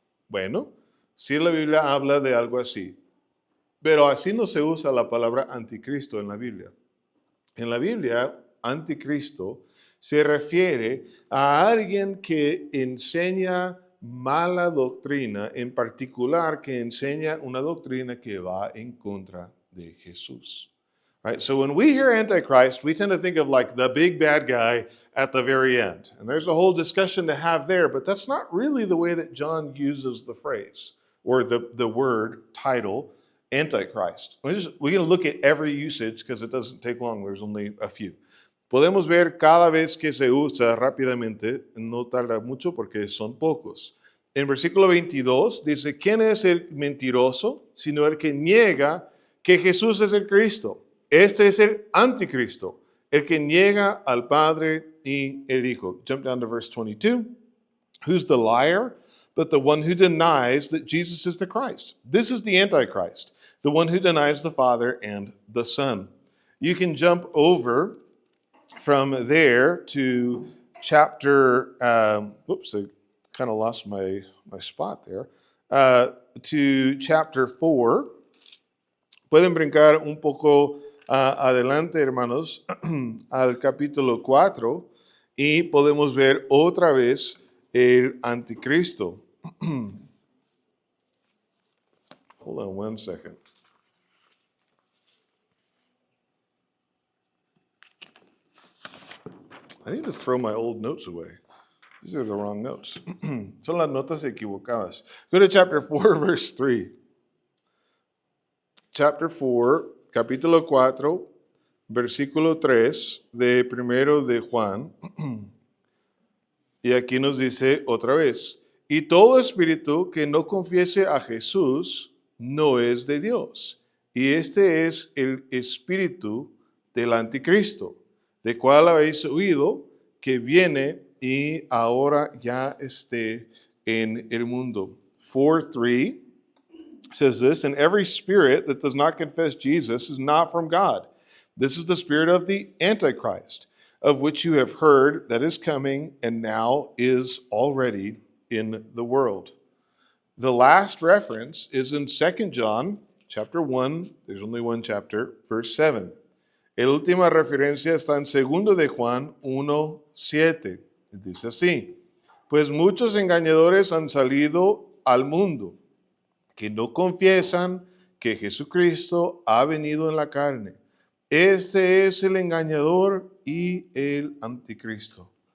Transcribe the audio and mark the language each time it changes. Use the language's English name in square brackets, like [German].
[Spanish] Bueno, sí la Biblia habla de algo así, pero así no se usa la palabra anticristo en la Biblia. En la Biblia, anticristo se refiere a alguien que enseña mala doctrina, en particular que enseña una doctrina que va en contra de Jesús. [English] Right? So when we hear Antichrist, we tend to think of like the big bad guy at the very end. And there's a whole discussion to have there, but that's not really the way that John uses the phrase or the word title Antichrist. We're going to look at every usage because it doesn't take long. There's only a few. [Spanish] Podemos ver cada vez que se usa rápidamente, no tarda mucho porque son pocos. En versículo 22 dice, ¿quién es el mentiroso? Sino el que niega que Jesús es el Cristo. Este es el anticristo, el que niega al Padre y el Hijo. [English] Jump down to verse 22. Who's the liar? But the one who denies that Jesus is the Christ. This is the Antichrist, the one who denies the Father and the Son. You can jump over from there to chapter, whoops, I kind of lost my spot there, to chapter 4. [Spanish] Pueden brincar un poco adelante, hermanos, al capítulo 4 y podemos ver otra vez el anticristo. [English] Hold on one second. I need to throw my old notes away. These are the wrong notes. [Spanish] Son las notas equivocadas. [English] Go to chapter 4, verse 3. Chapter 4, [Spanish] capítulo 4, versículo 3 de primero de Juan. Y aquí nos dice otra vez, y todo espíritu que no confiese a Jesús no es de Dios. Y este es el espíritu del anticristo, de cual habéis oído que viene y ahora ya esté en el mundo. [English] 4:3 says this, and every spirit that does not confess Jesus is not from God. This is the spirit of the Antichrist, of which you have heard that is coming and now is already in the world. The last reference is in 2 John chapter 1, there's only one chapter, verse 7. [Spanish] La última referencia está en 2 de Juan 1:7. Dice así, pues muchos engañadores han salido al mundo que no confiesan que Jesucristo ha venido en la carne. Este es el engañador y el anticristo.